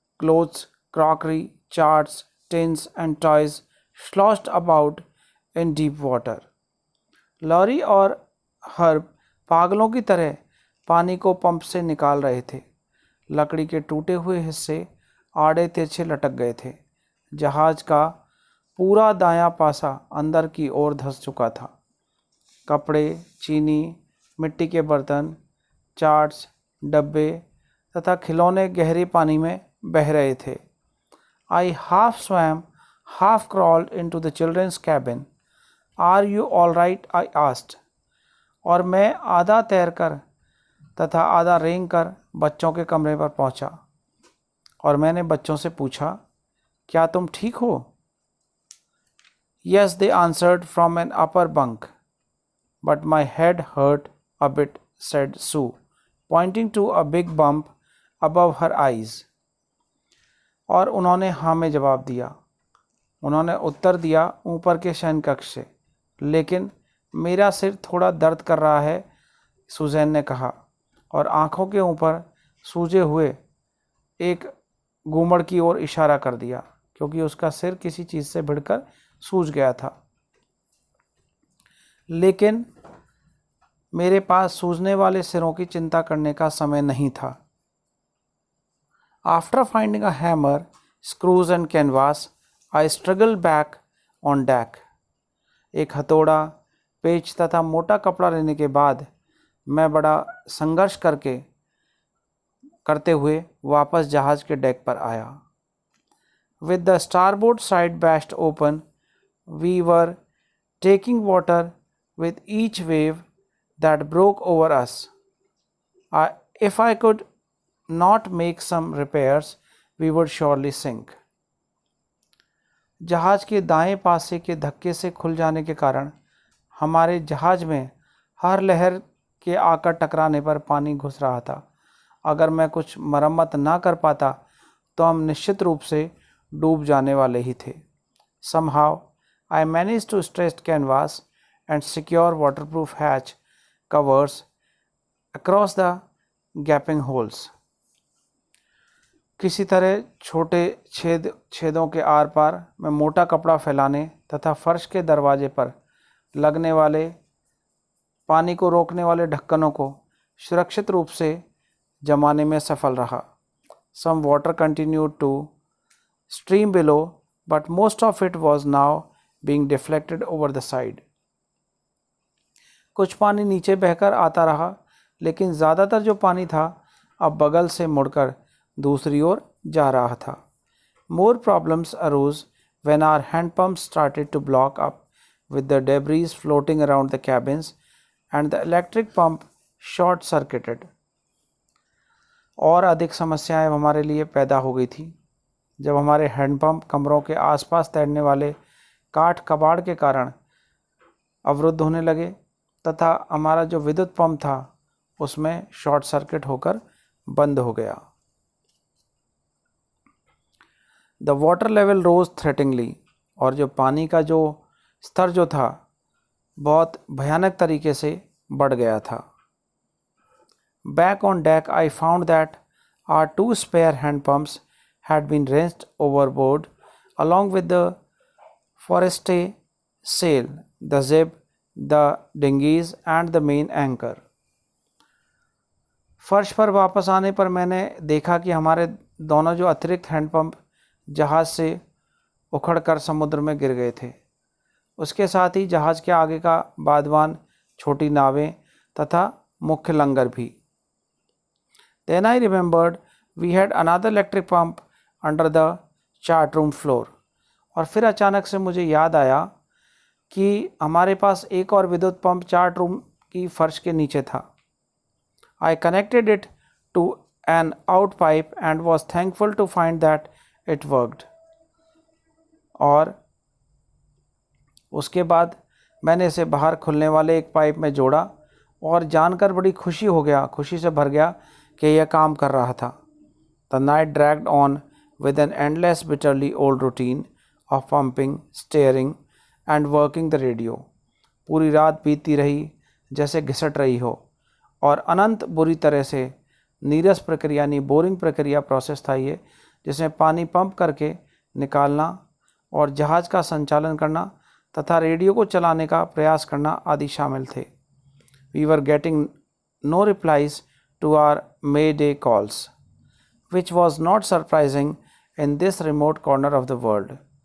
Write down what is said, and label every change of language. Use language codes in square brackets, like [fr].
[en] Clothes, crockery, charts, tins and toys sloshed about in deep water. [hi] Lorry और herb पागलों की तरह पानी को पंप से निकाल रहे थे। लकड़ी के टूटे हुए हिस्से आड़े तिरछे लटक गए थे। जहाज का पूरा दायां पासा अंदर की ओर धंस चुका था। कपड़े, चीनी, मिट्टी के बर्तन, चार्ट्स, डब्बे तथा खिलौने गहरे पानी में बह रहे थे। [en] I half swam, half crawled into the children's cabin. Are you all right, I asked. [hi] और मैं आधा तैरकर तथा आधा रेंग कर बच्चों के कमरे पर पहुंचा और मैंने बच्चों से पूछा, क्या तुम ठीक हो? [en] Yes, they answered from an upper bunk. But my head hurt a bit, said Sue, pointing to a big bump above her eyes. [hi] और उन्होंने हाँ में जवाब दिया। उन्होंने उत्तर दिया ऊपर के शयन कक्ष से। लेकिन मेरा सिर थोड़ा दर्द कर रहा है, सुजैन ने कहा और आंखों के ऊपर सूजे हुए एक घूमड़ की ओर इशारा कर दिया, क्योंकि उसका सिर किसी चीज़ से भिड़कर सूज गया था। लेकिन मेरे पास सूजने वाले सिरों की चिंता करने का समय नहीं था। [en] After finding a hammer, screws and canvas, I struggle back on deck. [hi] एक हथौड़ा, पेच तथा मोटा कपड़ा लेने के बाद मैं बड़ा संघर्ष करते हुए वापस जहाज के डेक पर आया। [en] With the starboard side bashed open, we were taking water with each wave that broke over us. If I could not make some repairs, we would surely sink. [hi] जहाज के दाएं पासे के धक्के से खुल जाने के कारण हमारे जहाज में हर लहर के आकर टकराने पर पानी घुस रहा था। अगर मैं कुछ मरम्मत ना कर पाता तो हम निश्चित रूप से डूब जाने वाले ही थे। [en] Somehow I managed to stretch canvas and secure waterproof hatch covers across the gaping holes. [hi] किसी तरह छोटे छेदों के आर पार मैं मोटा कपड़ा फैलाने तथा फर्श के दरवाजे पर लगने वाले पानी को रोकने वाले ढक्कनों को सुरक्षित रूप से जमाने में सफल रहा। [en] Some water continued to stream below, but most of it was now being deflected over the side. [hi] कुछ पानी नीचे बहकर आता रहा, लेकिन ज़्यादातर जो पानी था अब बगल से मुड़कर दूसरी ओर जा रहा था। [en] More problems arose when our hand pumps started to block up with the debris floating around the cabins and the electric pump short-circuited. [hi] और अधिक समस्याएं हमारे लिए पैदा हो गई थी जब हमारे हैंडपंप कमरों के आसपास तैरने वाले काठ कबाड़ के कारण अवरुद्ध होने लगे तथा हमारा जो विद्युत पंप था उसमें शॉर्ट सर्किट होकर बंद हो गया। [en] the water level rose threateningly, [hi] और जो पानी का जो स्तर जो था बहुत भयानक तरीके से बढ़ गया था। [en] Back on deck I found that our 2 spare hand pumps had been wrenched overboard along with the forestay sail, the zib, the dinghies and the main anchor. [hi] फर्श पर वापस आने पर मैंने देखा कि हमारे दोनों जो अतिरिक्त हैंडपंप जहाज़ से उखड़कर समुद्र में गिर गए थे, उसके साथ ही जहाज़ के आगे का बादवान, छोटी नावें तथा मुख्य लंगर भी। [en] Then I remembered we had another electric pump under the chart room floor. [hi] और फिर अचानक से मुझे याद आया कि हमारे पास एक और विद्युत पंप चार्ट रूम की फर्श के नीचे था। [en] I connected it to an out pipe and was thankful to find that it worked. [hi] और उसके बाद मैंने इसे बाहर खुलने वाले एक पाइप में जोड़ा और जानकर बड़ी खुशी से भर गया कि यह काम कर रहा था। [en] The night dragged on with an endless bitterly old routine of pumping, steering and working the radio. [hi] पूरी रात बीतती रही जैसे घिसट रही हो और अनंत बुरी तरह से नीरस प्रक्रिया यानी बोरिंग प्रक्रिया प्रोसेस था ये, जिसमें पानी पंप करके निकालना और जहाज़ का संचालन करना तथा रेडियो को चलाने का प्रयास करना आदि शामिल थे। [en] We were getting no replies to our Mayday calls, which was not surprising in this remote corner of the world.